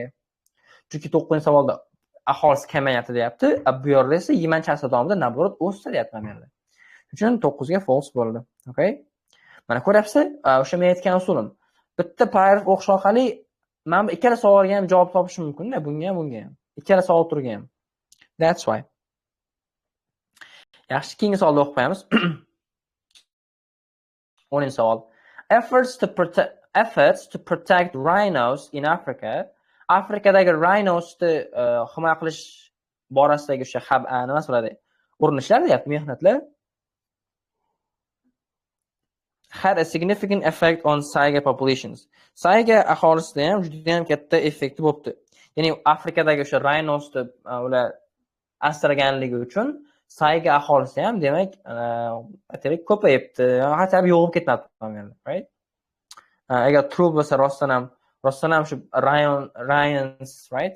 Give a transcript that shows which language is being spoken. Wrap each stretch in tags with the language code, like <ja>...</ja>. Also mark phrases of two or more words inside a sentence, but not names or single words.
<uz>Chunki 9-savolda aholisi kamayapti deyapti, bu yerda esa 20-asr davomida naborot o'sdi deyapti mana bu yerda. Shuning uchun 9ga false bo'ldi.</uz> <en>Okay?</en> <uz>Mana ko'ryapsiz, o'sha men aytgan usulim. Bitta paragraf o'qish orqali men ikkala savolga ham javob topishim mumkin-da, bunga ham. Ikkala savol turiga ham.</uz> <en>That's why.</en> <uz>Yaxshi, keyingi savolni o'qib qo'yamiz. 10-savol.</uz> <en>Efforts to protect rhinos in Africa.</en> <uz>Afrikadagi rhinosni himoya qilish borasidagi o'sha nima bo'ladi? Urinishlar deyapti, mehnatlar.</uz> <en>had a significant effect on saiga populations.</en> <uz>Saiga aholisida ham juda ham katta effekti bo'libdi. Ya'ni Afrikadagi o'sha rhinosni ular asraganligi uchun saiga aholisi ham demak aytaylik ko'payibdi, hatto yo'qolib ketmabdi, right? Agar true bo'lsa rostdan ham shu rhinos, right?</uz>